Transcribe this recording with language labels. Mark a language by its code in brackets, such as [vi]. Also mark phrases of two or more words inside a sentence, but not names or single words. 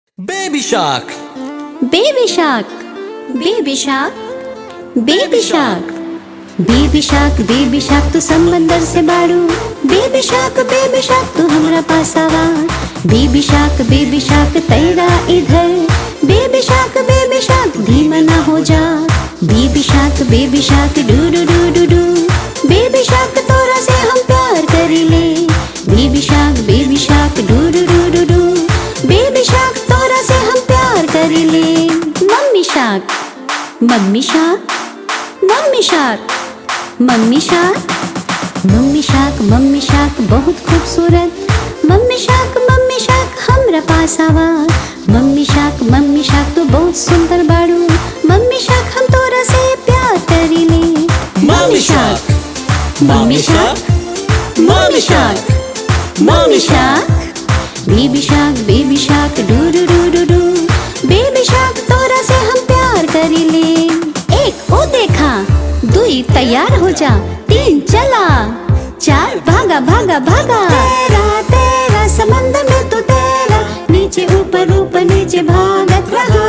[en] Baby shark, Baby shark, baby shark, baby shark, baby shark, baby shark [bho] तू समंदर से बाड़ू। [en] Baby shark [bho] तू हमरा पास आवा। [en] Baby shark [bho] तैरा इधर। [en] Baby shark [bho] धीमा ना हो जा। [en] Baby shark डू डू डू डू डू। Baby shark [bho] तोरा से हम प्यार करीले। [en] Baby shark डू डू डू डू डू। Baby shark [bho] तोरा से हम प्यार करीले। [en] mommy shark, mommy shark, mommy shark, mommy shark, mommy shark [bho] बहुत खूबसूरत। [en] mommy shark [bho] हमरा पास आवा। [en] mommy shark [bho] तो बहुत सुंदर बाड़ू। [en] mommy shark [bho] हम तोरा से प्यार करीले। [en] Mommy shark, Mommy shark, mommy shark, mommy shark, baby shark doo doo doo doo doo. baby shark [bho] तोरा से हम प्यार करीले। एक ओ देखा, दुई तैयार हो जा, तीन चला, चार भागा भागा भागा। तेरा समंदर में तो तेरा, नीचे ऊपर ऊपर नीचे भागत रहा।